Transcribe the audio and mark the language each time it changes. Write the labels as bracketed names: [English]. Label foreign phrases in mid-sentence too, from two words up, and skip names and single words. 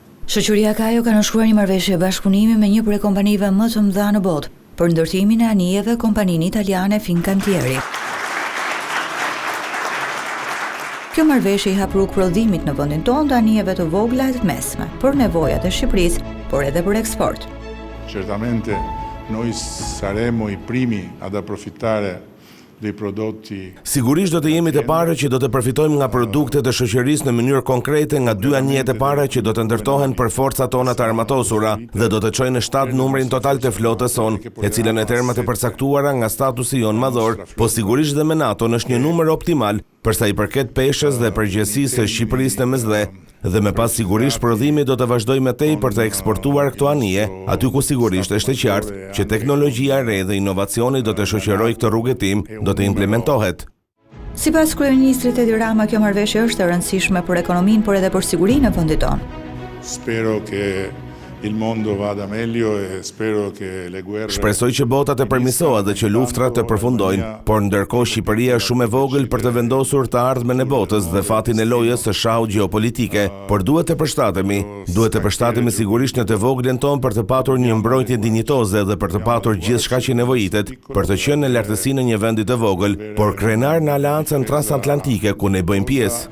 [Albanian] Shoqëria Kajo ka nënshkruar një marrëveshje bashkëpunimi me një prej kompanive më të mëdha në botë për ndërtimin e anijeve kompaninë italiane Fincantieri. Kjo marrëveshje i hap rrugë prodhimit në vendin tonë të anijeve të vogla e të mesme, për nevojat e Shqipërisë, por edhe për eksport. [Italian] Certamente noi saremo i primi ad approfittare dei prodotti. [Albanian] Sigurisht do të jemi të parë që do të përfitojmë nga produktet e shoqërisë në mënyrë konkrete nga dy anijet e para që do të ndërtohen për forcat tona të armatosura dhe do të çojnë në 7 numrin total të flotës sonë, e cila në terma të përcaktuara nga statusi jon madhor, po sigurisht dhe me NATO është një numër optimal për sa i përket peshës dhe përgjegjësisë së Shqipërisë në mesdhe. Dhe me pas sigurisht prodhimi do të vazhdojë me tej për të eksportuar këto anije, aty ku sigurisht është e qartë që teknologjia e re dhe inovacioni do të shoqërojë këtë rrugëtim, do të implementohet. Sipas kryeministrit Edi Rama, kjo marrëveshje është e rëndësishme për ekonominë, por edhe për sigurinë e vendit tonë. [Italian] Spero che il mondo vada meglio e spero che le guerre. [Albanian] Shpresoj që bota të përmirësohet dhe që luftrat të përfundojnë, por ndërkohë Shqipëria është shumë e vogël për të vendosur të ardhmen e botës dhe fatin e lojës së shahut gjeopolitike, por duhet të përshtatemi sigurisht në të voglën tonë për të patur një mbrojtje dinjitoze dhe për të patur gjithçka që nevojitet, për të qenë në lartësinë e një vendi të vogël, por krenar në aleancën transatlantike ku ne bëjmë pjesë.